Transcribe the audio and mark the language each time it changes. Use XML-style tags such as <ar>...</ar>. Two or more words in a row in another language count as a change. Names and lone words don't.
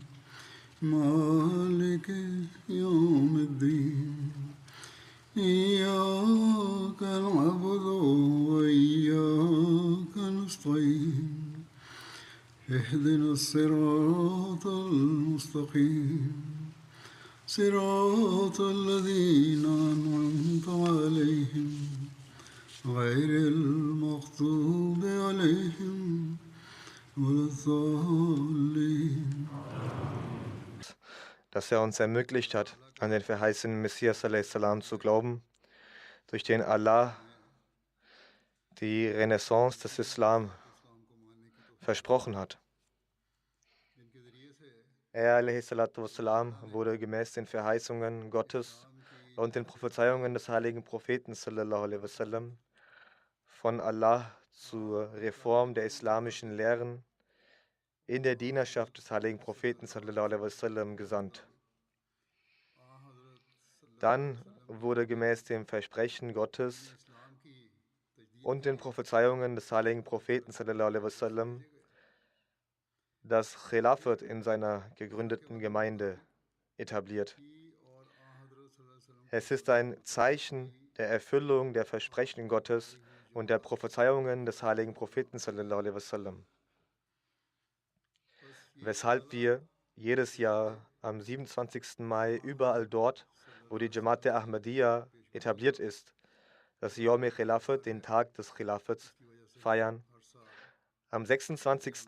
<ar>مالك يوم الدين إياك نعبد وإياك نستعين اهدنا الصراط المستقيم صراط الذين أنعمت عليهم غير المغضوب عليهم ولا الضالين.</ar> <de>Dass er uns ermöglicht hat, an den verheißenen Messias a.s. zu glauben, durch den Allah die Renaissance des Islam versprochen hat. Er a.s. wurde gemäß den Verheißungen Gottes und den Prophezeiungen des heiligen Propheten</de> <ar>صلى الله عليه وسلم</ar> <de>von Allah zur Reform der islamischen Lehren in der Dienerschaft des heiligen Propheten</de> <ar>صلى الله عليه وسلم</ar> <de>gesandt. Dann wurde gemäß dem Versprechen Gottes und den Prophezeiungen des heiligen Propheten</de> <ar>صلى الله عليه وسلم</ar> <de>das Khilafat in seiner gegründeten Gemeinde etabliert. Es ist ein Zeichen der Erfüllung der Versprechen Gottes und der Prophezeiungen des heiligen Propheten</de> <ar>صلى الله عليه وسلم,</ar> <de>weshalb wir jedes Jahr am 27. Mai überall dort, wo die Jamaat der Ahmadiyya etabliert ist, das</de> <ur>یوم خلافت,</ur> <de>den Tag des Khilafats, feiern. Am 26.</de>